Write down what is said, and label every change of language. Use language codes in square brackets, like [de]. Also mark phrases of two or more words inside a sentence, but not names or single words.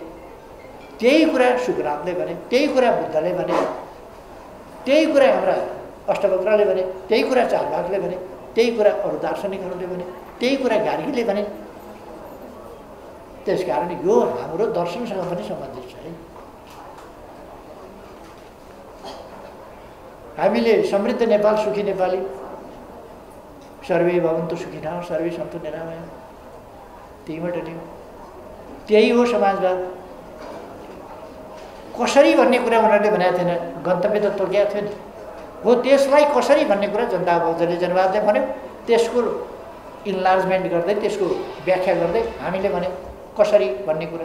[ne] त्यही कुरा सुकरामले भने, त्यही कुरा बुद्धले भने, त्यही कुरा हाम्रा अष्टवक्रले भने, त्यही कुरा चारवाकले भने, त्यही कुरा अरू दार्शनिकहरूले भने, त्यही कुरा गार्गीले भने। त्यसकारण यो हाम्रो दर्शनसँग पनि सम्बन्धित छ। हामीले समृद्ध नेपाल सुखी नेपाली, [sa] सर्वे भवन्तु सुखिनः सर्वे सन्तु निरामया, [ne] त्यहीबाट नि त्यही हो समाजवाद। कसरी भन्ने कुरा उनीहरूले भनेको थिएन, गन्तव्य त तोकेको थियो नि। हो त्यसलाई कसरी भन्ने कुरा जनता बौद्धले जनवादले भन्यो। त्यसको इन्लार्जमेन्ट गर्दै, त्यसको व्याख्या गर्दै हामीले भन्यौँ कसरी भन्ने कुरा।